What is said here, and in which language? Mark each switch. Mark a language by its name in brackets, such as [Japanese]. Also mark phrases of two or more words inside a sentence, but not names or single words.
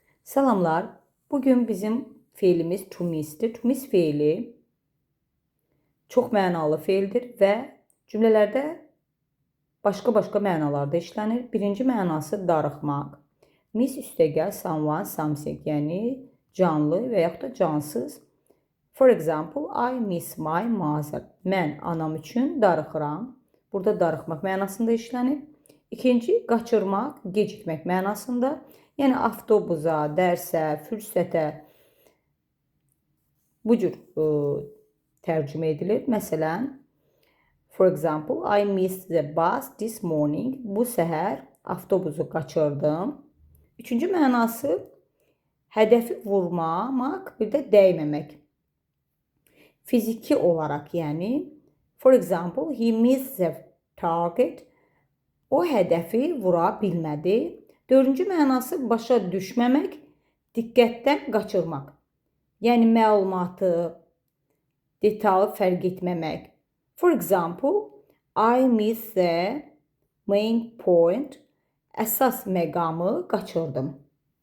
[Azerbaijani] Salamlar. Bugün bizim fiilimiz [English] to miss'tir. To miss [Azerbaijani] fiili çox mənalı fiildir və cümlələrdə başqa mənalarda işlənir. Birinci mənası darıxmaq. Miss üstəgəl [English] someone, something, [Azerbaijani] yəni canlı və yaxud da cansız. [English] For example, I miss my mother. [Azerbaijani] Mən anam üçün darıxıram. Burada darıxmaq mənasında işlənir. İkinci, qaçırmaq, gecikmək mənasında. Yəni avtobusa, dərsə, fürsətə bu cür tərcümə edilir. Məsələn, [English] for example, I missed the bus this morning. [Azerbaijani] Bu səhər avtobusu qaçırdım. Üçüncü mənası hədəfi vurmamaq, bir də dəyməmək. Fiziki olaraq, yəni [English] for example, he missed the target. [Azerbaijani] O hədəfi vura bilmədi. Dördüncü mənası başa düşməmək, diqqətdən qaçırmaq. Yəni məlumatı, detalı fərq etməmək. [English] For example, I missed the main point. [Azerbaijani] Əsas məqamı qaçırdım.